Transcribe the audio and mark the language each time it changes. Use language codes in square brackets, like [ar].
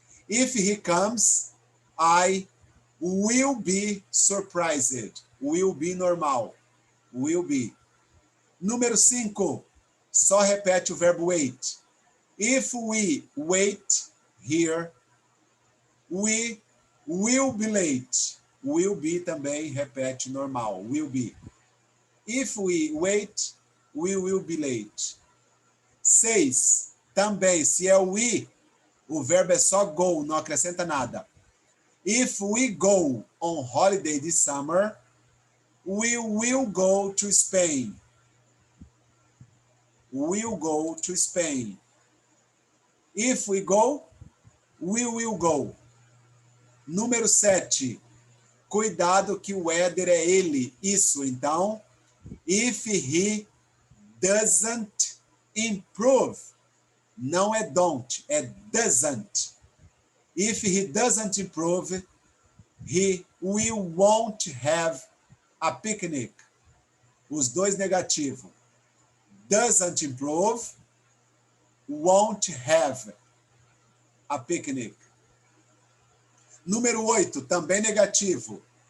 [en] If he comes, I will be surprised. Will be [pt] normal. Will be. Número 5, só repete o verbo wait. [en] If we wait here, we will be late. Will be [pt] também repete normal. [en] Will be. If we wait, we will be late. [pt] 6, também, se é we, o verbo é só go, não acrescenta nada. [en] If we go on holiday this summer, we will go to Spain. Will go to Spain. If we go, we will go. [pt] Número 7. Cuidado que o éder é ele, isso. [en] Então, if he doesn't improve. [pt] Não é [en] don't, é doesn't. If he doesn't improve, he won't have a picnic. [pt] Os dois negativos. [en] Doesn't improve, won't have a picnic. [pt] Número 8, também negativo.